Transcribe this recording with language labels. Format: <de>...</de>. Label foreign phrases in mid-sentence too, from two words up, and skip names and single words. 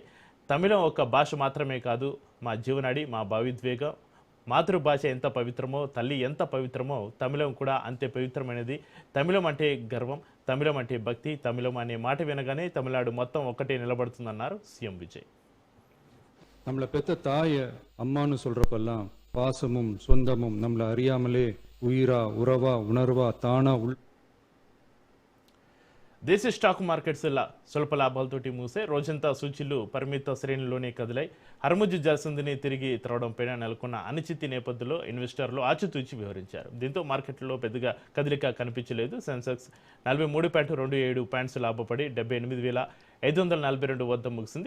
<te>తమిళం ఒక భాష మాత్రమే కాదు, మా జీవనాడి, మా భావిద్వేగం. మాతృభాష ఎంత పవిత్రమో, తల్లి ఎంత పవిత్రమో తమిళం కూడా అంతే పవిత్రమైనది. తమిళం అంటే గర్వం, తమిళం అంటే భక్తి. తమిళం అనే మాట వినగానే తమిళనాడు మొత్తం ఒక్కటే నిలబడుతుందన్నారు సీఎం విజయ్.</te> <ta>நம்மளை பெத்த தாய அம்மான்னு சொல்றப்பெல்லாம் பாசமும் சொந்தமும் நம்மளை அறியாமலே உயிரா உறவா உணர்வா தானா</ta> <te>దేశీ స్టాక్ మార్కెట్స్ స్వల్ప లాభాలతోటి మూసే. రోజంతా సూచీలు పరిమిత శ్రేణిలోనే కదిలాయి. హర్ముజ్ జలసంధిని తిరిగి తెరవడంపైన నెలకొన్న అనిశ్చితి నేపథ్యంలో ఇన్వెస్టర్లు ఆచితూచి వ్యవహరించారు. దీంతో మార్కెట్లో పెద్దగా కదలిక కనిపించలేదు. సెన్సెక్స్ 43.27 పాయింట్స్ లాభపడి 78,542 వద్ద ముగిసింది.</te>